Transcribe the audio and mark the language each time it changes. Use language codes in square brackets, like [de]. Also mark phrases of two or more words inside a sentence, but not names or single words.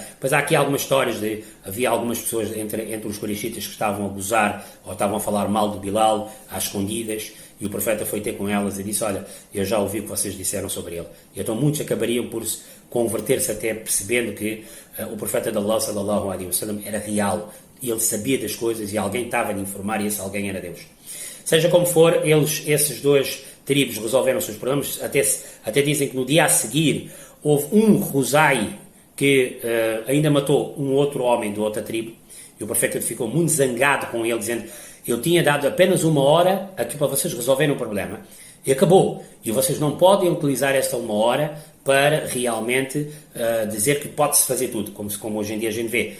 [pt] Depois há aqui algumas histórias havia algumas pessoas entre os Quraishitas que estavam a gozar ou estavam a falar mal de Bilal às escondidas, e o profeta foi ter com elas e disse, olha, eu já ouvi o que vocês disseram sobre ele. E então muitos acabariam por converter-se até percebendo que o profeta de Allah, [ar] صلى الله عليه وسلم, [pt] era real, e ele sabia das coisas e alguém estava a lhe informar, e esse alguém era Deus. Seja como for, esses dois tribos resolveram os seus problemas, até dizem que no dia a seguir houve um Khuzai que ainda matou um outro homem de outra tribo, e o profeta ficou muito zangado com ele, dizendo, eu tinha dado apenas 1 hora aqui para vocês resolverem o problema, e acabou, e vocês não podem utilizar esta 1 hora para realmente dizer que pode-se fazer tudo, como hoje em dia a gente vê.